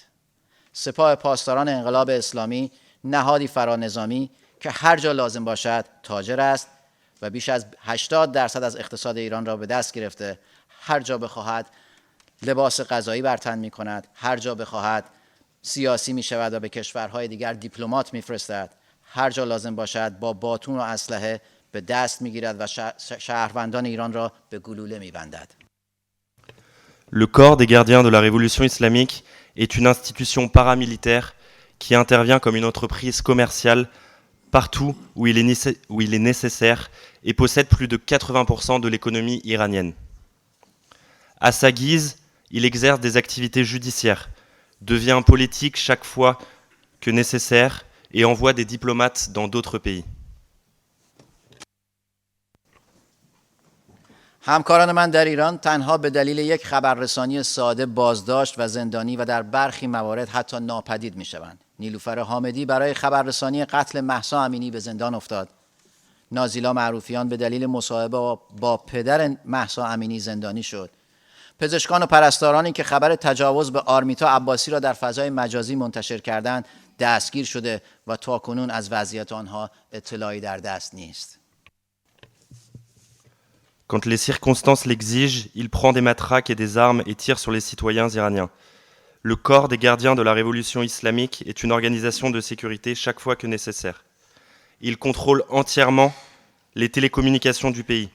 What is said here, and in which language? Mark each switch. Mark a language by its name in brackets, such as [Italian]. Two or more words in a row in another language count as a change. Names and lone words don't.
[Persian] سپاه پاسداران انقلاب اسلامی نهادی فرانظامی که هر جا لازم باشد تاجر است و بیش از 80% از اقتصاد ایران را به دست گرفته، هر جا بخواهد لباس قضایی بر تن می‌کند، هر جا بخواهد سیاسی می شود و به کشورهای دیگر دیپلمات می فرستد، هر جا لازم باشد با باتون و اسلحه به دست می گیرد و شهروندان ایران را به گلوله می بندد. [French] Le corps des gardiens de la Révolution islamique est une institution paramilitaire qui intervient comme une entreprise commerciale partout où il est nécessaire et possède plus de 80% de l'économie iranienne. À sa guise, il exerce des activités judiciaires, devient politique chaque fois que nécessaire et envoie des diplomates dans d'autres pays. [Persian] همکاران من در ایران تنها به دلیل یک خبررسانی ساده بازداشت و زندانی و در برخی موارد حتی ناپدید می شوند. نیلوفر حامدی برای خبررسانی قتل مهسا امینی به زندان افتاد. نازیلا معروفیان به دلیل مصاحبه با پدر مهسا امینی زندانی شد. پزشکان و پرستارانی که خبر تجاوز به آرمیتا عباسی را در فضای مجازی منتشر کردند دستگیر شده و تاکنون از وضعیت آنها اطلاعی در دست نیست. [French] Quand les circonstances l'exigent, il prend des matraques et des armes et tire sur les citoyens iraniens. Le corps des gardiens de la révolution islamique est une organisation de sécurité chaque fois que nécessaire. Il contrôle entièrement les télécommunications du pays.